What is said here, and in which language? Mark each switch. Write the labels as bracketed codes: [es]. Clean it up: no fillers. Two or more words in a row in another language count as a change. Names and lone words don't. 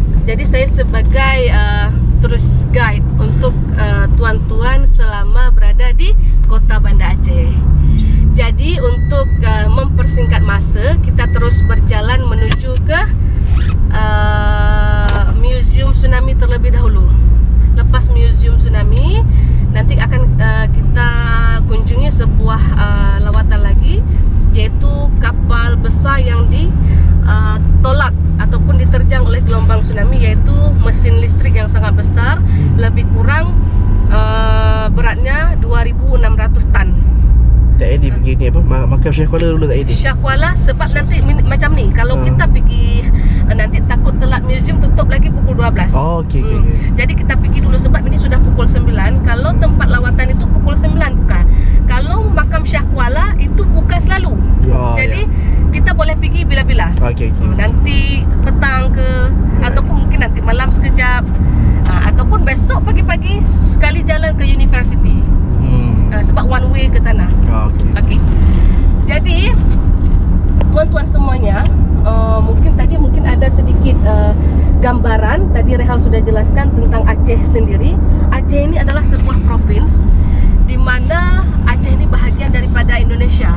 [ms] Jadi saya sebagai [en] tourist guide [ms] untuk tuan-tuan selama berada di Kota Banda Aceh. Jadi untuk mempersingkat masa, kita terus berjalan menuju ke Museum Tsunami terlebih dahulu. Lepas Museum Tsunami, nanti akan kita kunjungi sebuah lawatan lagi, yaitu kapal besar yang ditolak ataupun diterjang oleh gelombang tsunami, yaitu mesin listrik yang sangat besar, lebih kurang beratnya 2.600 tan. Tak Edi pergi ni apa? Makam Syekh Kuala dulu tak Edi? Syekh Kuala sebab nanti macam ni, kalau kita pergi nanti takut telat museum tutup lagi pukul 12. Oh, okey. Jadi kita pergi dulu sebab ini sudah pukul 9. Kalau tempat lawatan itu pukul 9 buka. Kalau makam Syekh Kuala itu buka selalu. Jadi kita boleh pergi bila-bila. Okey. Nanti petang ke, ataupun mungkin nanti malam sekejap, ataupun besok pagi-pagi sekali jalan ke university. Sebab [en] one way [ms] ke sana. Okey. Jadi tuan-tuan semuanya, mungkin ada sedikit gambaran. Tadi Rehal sudah jelaskan tentang Aceh sendiri. Aceh ini adalah sebuah provinsi di mana Aceh ini bahagian daripada Indonesia.